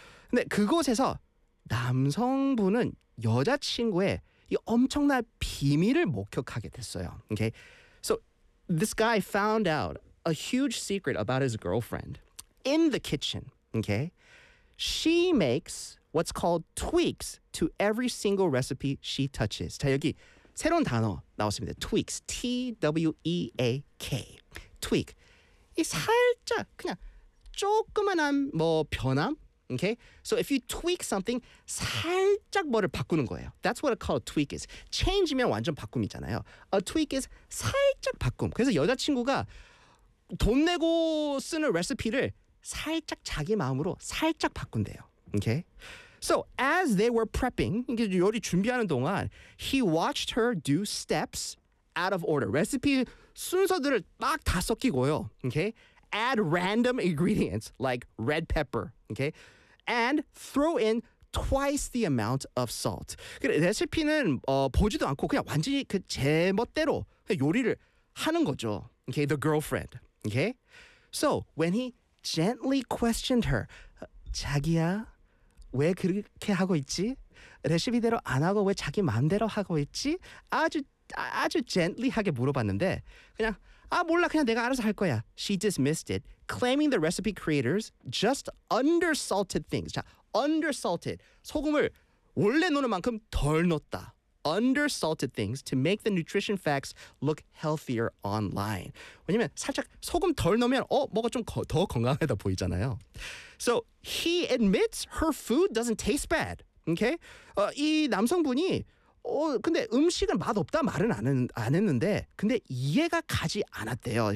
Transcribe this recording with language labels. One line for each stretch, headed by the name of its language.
Korean: 근데 그곳에서 남성분은 여자친구의 이 엄청난 비밀을 목격하게 됐어요.
English: Okay? So this guy found out a huge secret about his girlfriend in the kitchen. Okay? She makes what's called tweaks to every single recipe she touches.
Korean: 자, 여기 새로운 단어 나왔습니다.
English: Tweaks. T-W-E-A-K. Tweak.
Korean: 이 살짝 그냥 조그만한 뭐 변함.
English: Okay? So if you tweak something,
Korean: 살짝 뭐를 바꾸는 거예요.
English: That's what a call tweak is.
Korean: Change면 완전 바꿈이잖아요.
English: A tweak is
Korean: 살짝 바꿈. 그래서 여자친구가 돈 내고 쓰는 레시피를 살짝 자기 마음으로 살짝 바꾼대요.
English: Okay? So as they were prepping,
Korean: 이게 요리 준비하는 동안,
English: he watched her do steps out of order.
Korean: 레시피 순서들을 막 다 섞이고요.
English: Okay? Add random ingredients like red pepper, okay? And throw in twice the amount of salt.
Korean: 레시피는 보지도 않고 그냥 완전히 그 제멋대로 요리를 하는 거죠.
English: Okay, the girlfriend, okay? So when he gently questioned her,
Korean: 자기야, 왜 그렇게 하고 있지? 레시피대로 안 하고 왜 자기 마음대로 하고 있지? 아주 gently 하게 물어봤는데 그냥 아 몰라 그냥 내가 알아서 할 거야.
English: She dismissed it, claiming the recipe creators just undersalted things.
Korean: 자, undersalted. 소금을 원래 넣는 만큼 덜 넣었다.
English: Undersalted things to make the nutrition facts look healthier online.
Korean: 왜냐면 살짝 소금 덜 넣으면 뭐가 좀 더 건강하다 보이잖아요.
English: So he admits her food doesn't taste bad. Okay?
Korean: 이 남성분이 근데 음식은 맛없다 말은 안 했는데 근데 이해가 가지 않았대요.